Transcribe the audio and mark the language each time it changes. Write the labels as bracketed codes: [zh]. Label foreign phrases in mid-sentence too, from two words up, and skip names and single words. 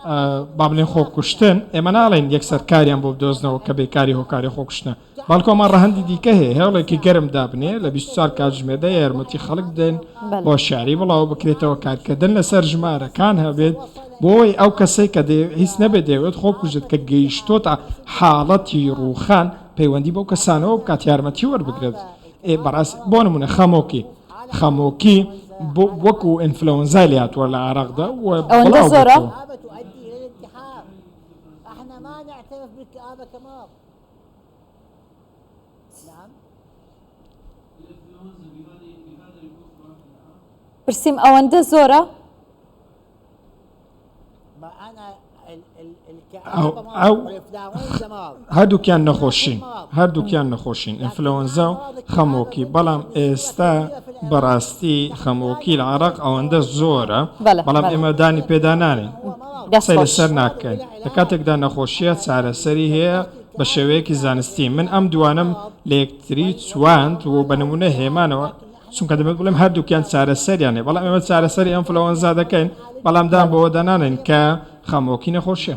[ckb] با بڵێن خۆکوشتن ئێمە ناڵێن یەکسەر کاریان بۆ بدۆزنەوە کە بێکاری هۆکاری خۆکوشتنە باڵکۆمان ڕەهەندی دیکە هەیە هێڵێکی گەرم دابنێ لە 24 کاتژمێردە یارمەتی خەڵک دێن بۆ شاری بڵاو بکرێتەوە کارکردن لەسەر ژمارەکان هەبێت بۆی ئەو کەسەی کە هیچ نەبێت دەوێت خۆکوژێت کە گەیشتۆتە حاڵەتی ڕووخان پەیوەندی بەو کەسانەوە بکات یارمەتی وەربگرێت بەڕاست بۆ نمونە خەمۆکی وەکو ئینفلۆنزای لاتوە لە عێراقدا ئەوەندە زۆرە؟ [ar] تؤدي الى الانتحار. احنا ما نعترف بالكآبة كمرض. نعم. [ckb] پرسییم ئەوەندە زۆرە؟ [ar] ما انا الكآبة مرض والإنفلونزا مرض. [ckb] هەردووکیان نەخۆشین ئینفلۆنزا و خەمۆکی بەڵام ئێستا بەڕاستی خەمۆکی لە عێراق ئەوەندە زۆرە بەڵام ئێمە دانی پێدانانین قسەی لەسەر ناکەین لە کاتێکدا نەخۆشیە چارەسەری هەیە بە شێوەیەکی زانستی من ئەم دوانم لە یەکتری چواند و بە نمونە هێمانەوە چونکە دەبێت بڵێم هەردووکیان چارەسەریانێ بەڵام ئێمە چارەسەری ئەنفلۆنزا دەکەین بەڵام دان بەوە دەنانین کە خەمۆکی نەخۆشیە.